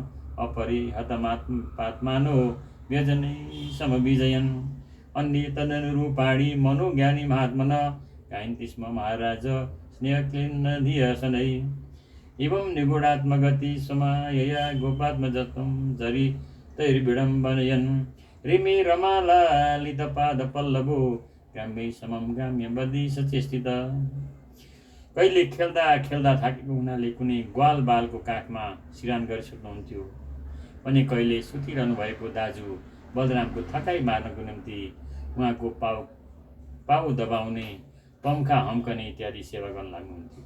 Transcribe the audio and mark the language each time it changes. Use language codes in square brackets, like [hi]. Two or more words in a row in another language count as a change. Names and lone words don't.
[sa] अपरिहतमात्मानो व्यजनै समविजयन् अन्ये तदनुरूपाणि मनोज्ञानी महात्मन गायन्ति स्म महाराज स्नेहक्लिन्नधियशनैः एवं निगूढात्मगति समायया गोपात्मजत्वं चरितैर्विडम्बनयन् रिमे रमालालितपादपल्लवो ग्राम्यै समं गाम्यवधि सचेष्टित [ne] कहिले खेल्दा खेल्दा थाकेको हुनाले कुनै ग्वाल बालको काखमा सिरान गरिसक्नुहुन्थ्यो भने कहिले सुतिरहनु भएको दाजु बलरामको थकाइ मार्नको निम्ति उहाँको पाउ दबाउने पम्खा हम्कने इत्यादि सेवा गर्न लाग्नुहुन्थ्यो।